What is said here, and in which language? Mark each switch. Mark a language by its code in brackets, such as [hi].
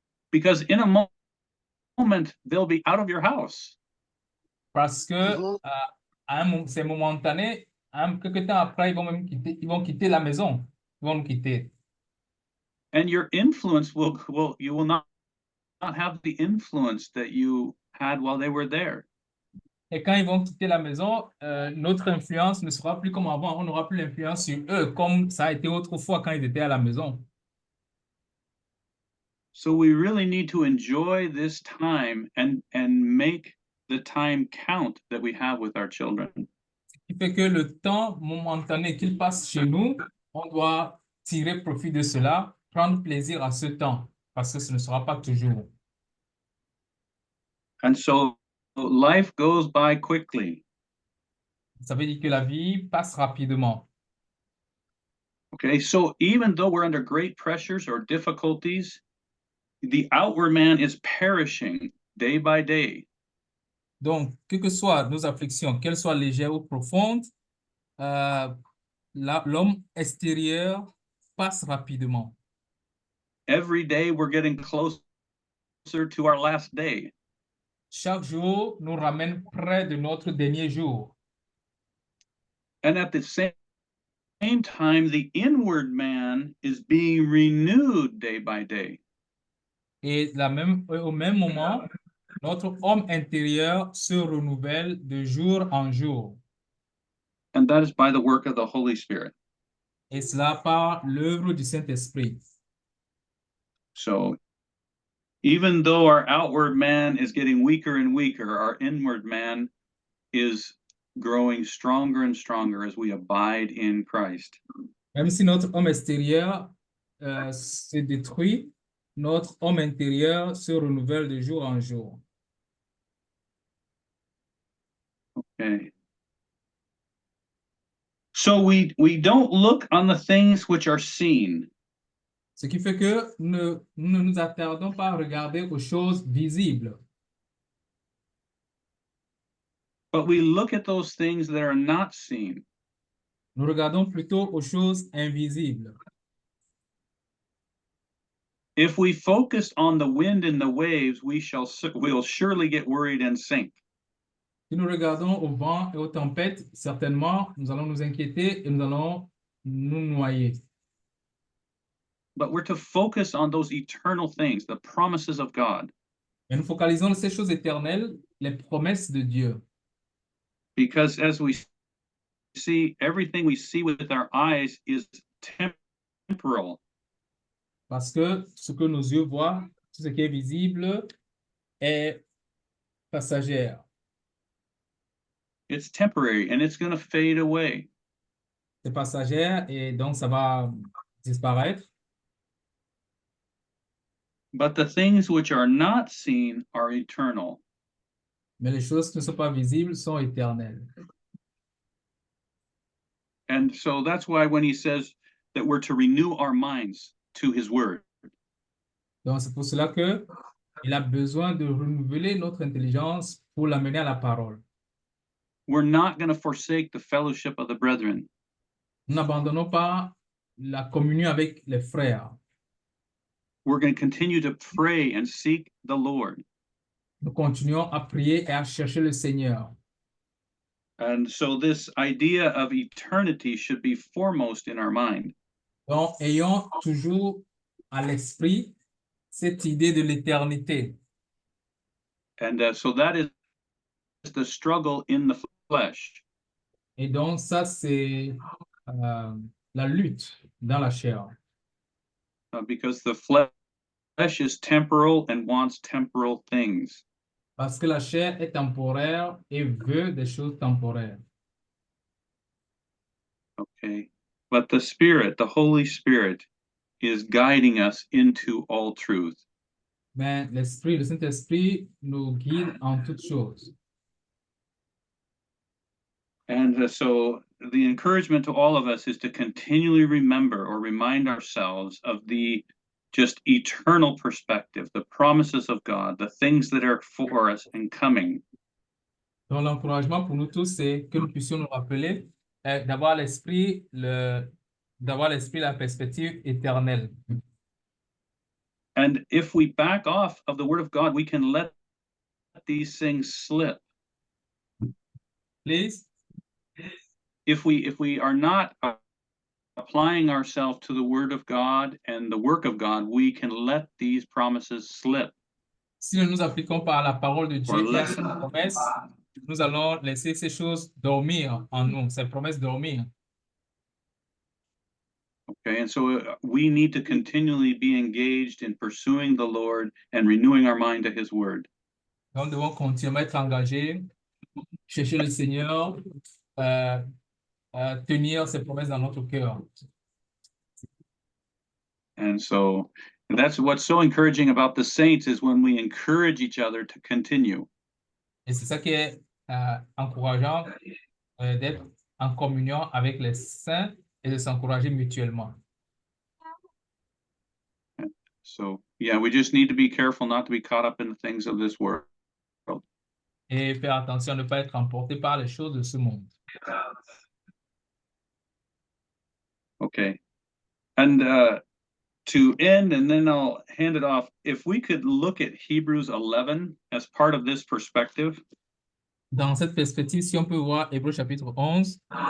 [en] Because in a moment, they'll be out of your house. [fr] Parce que c'est momentané. Quelque temps après, ils vont quitter la maison. Ils vont nous quitter. [en] And your influence you will not have the influence that you had while they were there. [fr] Et quand ils vont quitter la maison, notre influence ne sera plus comme avant. On n'aura plus l'influence sur eux comme ça a été autrefois quand ils étaient à la maison. [en] So we really need to enjoy this time and make the time count that we have with our children. [fr] Ce qui fait que le temps momentané qu'ils passent chez nous, on doit tirer profit de cela, prendre plaisir à ce temps, parce que ce ne sera pas toujours. [en] And so life goes by quickly. [fr] Ça veut dire que la vie passe rapidement. [en] Okay, so even though we're under great pressures or difficulties, the outward man is perishing day by day. [fr] Donc, que soient nos afflictions, qu'elles soient légères ou profondes, l'homme extérieur passe rapidement. [en] Every day we're getting closer to our last day. [fr] Chaque jour nous ramène près de notre dernier jour. [en] And at the same time, the inward man is being renewed day by day. [fr] Et au même moment, notre homme intérieur se renouvelle de jour en jour. [en] And that is by the work of the Holy Spirit. [fr] Et cela par l'œuvre du Saint-Esprit. [en] So even though our outward man is getting weaker and weaker, our inward man is growing stronger and stronger as we abide in Christ. [fr] Même si notre homme extérieur se détruit, notre homme intérieur se renouvelle de jour en jour. [en] Okay. So we don't look on the things which are seen. [fr] Ce qui fait que nous ne nous attardons pas à regarder aux choses visibles. [en] But we look at those things that are not seen. [fr] Nous regardons plutôt aux choses invisibles. [en] If we focus on the wind and the waves, we'll surely get worried and sink. [fr] Si nous regardons au vent et aux tempêtes, certainement, nous allons nous inquiéter et nous allons nous noyer. [en] But we're to focus on those eternal things, the promises of God, [fr] Mais nous focalisons sur ces choses éternelles, les promesses de Dieu. [en] because as we see, everything we see with our eyes is temporal. [fr] Parce que ce que nos yeux voient, tout ce qui est visible, est passagère. [en] It's temporary and it's going to fade away. [fr] C'est passagère et donc ça va disparaître. [en] But the things which are not seen are eternal. [fr] Mais les choses qui ne sont pas visibles sont éternelles. [en] And so that's why when he says that we're to renew our minds to his word, [fr] Donc c'est pour cela que il a besoin de renouveler notre intelligence pour l'amener à la parole. [en] we're not going to forsake the fellowship of the brethren. [fr] Nous n'abandonnons pas la communion avec les frères. [en] We're going to continue to pray and seek the Lord. [fr] Nous continuons à prier et à chercher le Seigneur. [en] And so this idea of eternity should be foremost in our mind. [fr] Donc, ayons toujours à l'esprit cette idée de l'éternité. [en] And so that is the struggle in the flesh. [fr] Et donc, ça, c'est la lutte dans la chair. [en] Because the flesh is temporal and wants temporal things. [fr] Parce que la chair est temporaire et veut des choses temporaires. [en] Okay. But the Spirit, the Holy Spirit, is guiding us into all truth. [fr] Mais l'Esprit, le Saint-Esprit nous guide en toutes choses. [en] And so the encouragement to all of us is to continually remember or remind ourselves of the just eternal perspective, the promises of God, the things that are for us and coming. [fr] Donc, l'encouragement pour nous tous, c'est que nous puissions nous rappeler d'avoir l'esprit, la perspective éternelle. [en] And if we back off of the word of God, we can let these things slip. Please. If we are not applying ourselves to the word of God and the work of God, we can let these promises slip. [fr] Si nous nous appliquons pas à la parole de Dieu et à ses promesses, nous allons laisser ces choses dormir en nous, ces promesses dormir. [en] Okay, and so we need to continually be engaged in pursuing the Lord and renewing our mind to his word. [fr] Donc, nous devons continuer à être engagés, chercher le Seigneur, tenir ses promesses dans notre cœur. [en] And so that's what's so encouraging about the saints is when we encourage each other to continue. [fr] Et c'est ça qui est encourageant d'être en communion avec les saints et de s'encourager mutuellement. [en] So, yeah, we just need to be careful not to be caught up in the things of this world. [fr] Et faire attention à ne pas être emporté par les choses de ce monde. [en] Okay. And to end, and then I'll hand it off, if we could look at Hebrews 11 as part of this perspective. [fr] Dans cette perspective, si on peut voir Hébreux chapitre 11.